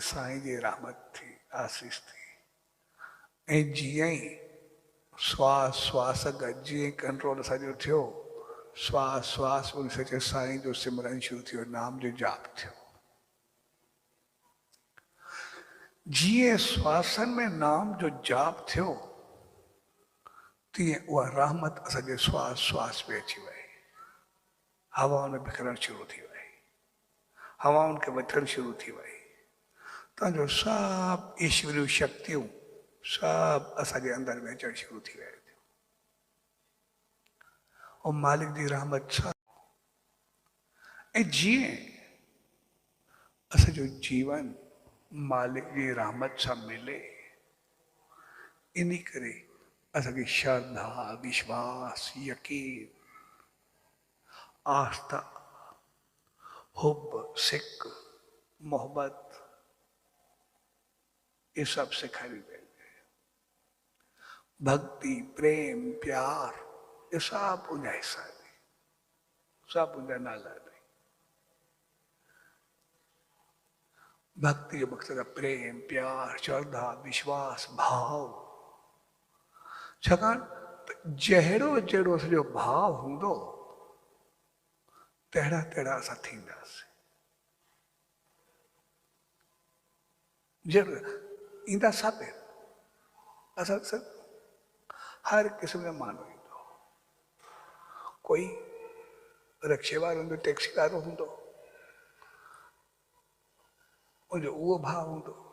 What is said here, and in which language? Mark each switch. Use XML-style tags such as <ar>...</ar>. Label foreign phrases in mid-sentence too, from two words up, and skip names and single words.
<sd>साईं जी रहमत थी आसीस थी ऐं जीअं ई श्वास श्वास जीअं कंट्रोल असांजो थियो श्वास श्वास उन सचे साईं जो सिमरन शुरू थियो नाम जो जाप थियो जीअं श्वासन में नाम जो जाप थियो तीअं उहा रहमत असांजे श्वास श्वास में अची वई हवाउनि में बिखरणु शुरू थी वई हवाउनि खे वठणु शुरू थी वई तव्हांजो सभु ईश्वरियूं शक्तियूं सभु असांजे अंदरि में अचणु शुरू थी वियूं ऐं मालिक जी रहमत छा ऐं जीअं असांजो जीवन मालिक जी रहमत सां मिले इन करे असांखे श्रद्धा विश्वास यकीन आस्था हुब सिक मोहब्बत</sd> <hi>ये सब सिखाई गई</hi> <sd>भक्ति प्रेम प्यार ये सब उनजा हिस्सा ने सब उनजा नाला ने भक्ति जो मकसद है प्रेम प्यार श्रद्धा विश्वास भाव छाकाणि जहिड़ो जहिड़ो असांजो भाव हूंदो तहिड़ा तहिड़ा असां थींदासीं ज़रूरु ईंदा सभु असां सभु हर क़िस्म जो माण्हू ईंदो कोई रिक्शे वारो हूंदो टैक्सी वारो हूंदो उनजो उहो भाव हूंदो</sd>